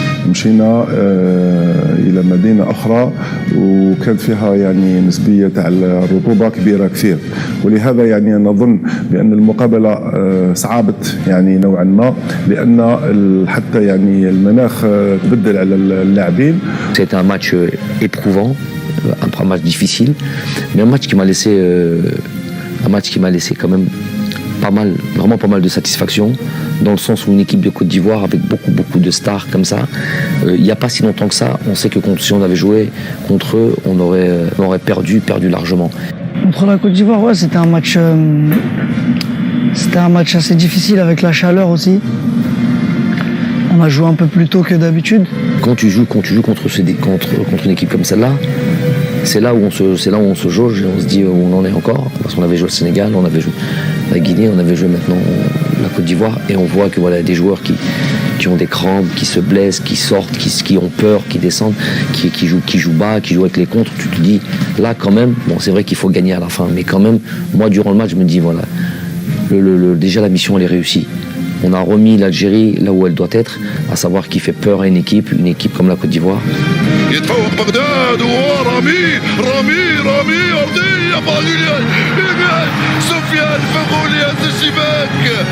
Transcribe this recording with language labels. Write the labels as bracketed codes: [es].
[ar] مشينا الى مدينه اخرى وكانت فيها يعني نسبيه تاع الرطوبه كبيره كثير ولهذا يعني نظن بان المقابله صعبت يعني نوعا ما لان حتى يعني المناخ تبدل على اللاعبين. [fr] C'était un match éprouvant, un match difficile, mais un match qui m'a laissé quand même vraiment pas mal de satisfaction, dans le sens où une équipe de Côte d'Ivoire avec beaucoup de stars comme ça, il n'y a pas si longtemps que ça, on sait que si on avait joué contre eux, on aurait perdu largement. Contre la Côte d'Ivoire, ouais, c'était un match assez difficile avec la chaleur aussi. On a joué un peu plus tôt que d'habitude. Quand tu joues contre une équipe comme celle-là, c'est là où on se jauge et on se dit où on en est encore, parce qu'on avait joué le Sénégal, on avait joué la Guinée, on avait joué maintenant la Côte d'Ivoire, et on voit que voilà des joueurs qui ont des crampes, qui se blessent, qui sortent, qui ont peur, qui descendent, qui jouent bas, qui jouent avec les contres. Tu te dis là quand même, bon c'est vrai qu'il faut gagner à la fin, mais quand même moi durant le match je me dis voilà déjà la mission elle est réussie. On a remis l'Algérie là où elle doit être, à savoir qui fait peur à une équipe comme la Côte d'Ivoire. [ar] يتفوق بغداد ورامي أرضية فاضلة سفيان فغولي هز الشباك.